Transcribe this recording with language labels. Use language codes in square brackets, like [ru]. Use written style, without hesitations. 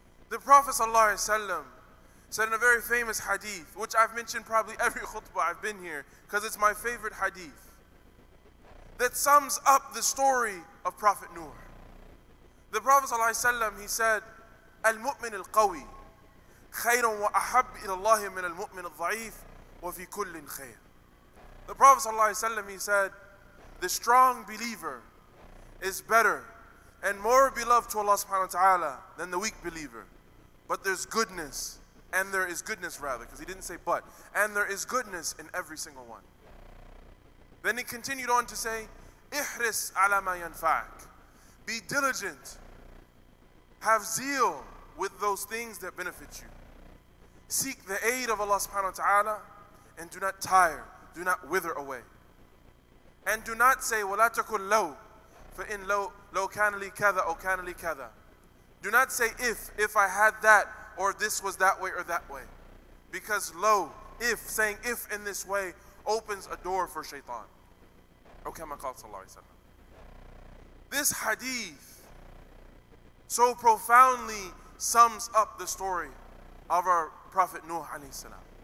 [en] The Prophet ﷺ said in a very famous hadith, which I've mentioned probably every khutbah I've been here, because it's my favorite hadith, that sums up the story of Prophet Nuh. The Prophet ﷺ, he said, [ar] Al-mu'min al-qawi, خير وأحب إلى الله من المؤمن الضعيف وفي كل خير. [en] The Prophet ﷺ, he said, the strong believer is better and more beloved to Allah subhanahu wa ta'ala than the weak believer. But there's goodness, and there is goodness rather, because he didn't say but, and there is goodness in every single one. Then he continued on to say, [ar] ihris ala ma yanfa'ak. [en] Be diligent. Have zeal with those things that benefit you. Seek the aid of Allah subhanahu wa ta'ala and do not tire, do not wither away. And do not say, [ar] وَلَا تَكُلْ لَوْ فَإِنْ لَوْ كَانَ لِي كَذَا أو كَانَ لِي كَذَا. [en] Do not say if I had that, or this was that way or that way. Because saying if in this way opens a door for shaitan. Or [ar] kama qala sallallahu alayhi wa sallam. [en] This hadith so profoundly sums up the story of our Prophet Nuh alayhi salam.